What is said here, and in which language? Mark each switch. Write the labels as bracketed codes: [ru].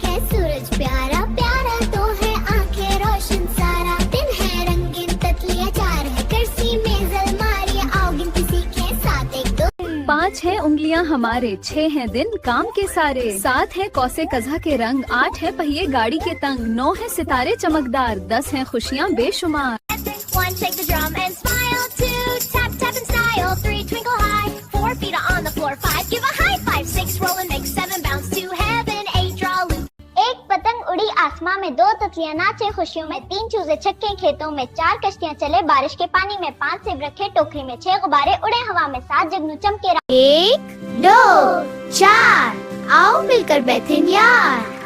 [hi] सूरज प्यारा प्यारा तो है आंखें रोशन सारा, दिन है रंगीन तितलियां, 4 है कुर्सी मेज अलमारी, आओ गिनती सीखे 7 1 2। 5 है उंगलियां हमारे, 6 है दिन काम के सारे, 7 है कौसे कज़ा के रंग, 8 है पहिए गाड़ी के तंग, 9 है सितारे चमकदार, 10 है खुशियाँ बेशुमार। [en] 1 shake the drum and smile, 2 tap tap in style, 3 twinkle high, 4 feet on the floor, 5 give a high five, 6 roll and make 7 bounce to heaven, 8 draw a loop. [hi] एक पतंग उड़ी आसमां में, 2 तितलियां नाचे खुशियों में, 3 चूजे छक्के खेतों में, 4 कश्तियां चले बारिश के पानी में, 5 सेब रखे टोकरी में, 6 गुब्बारे उड़े हवा में, 7 जगनू चमके। 1 2 4। आओ मिलकर बैठे यार।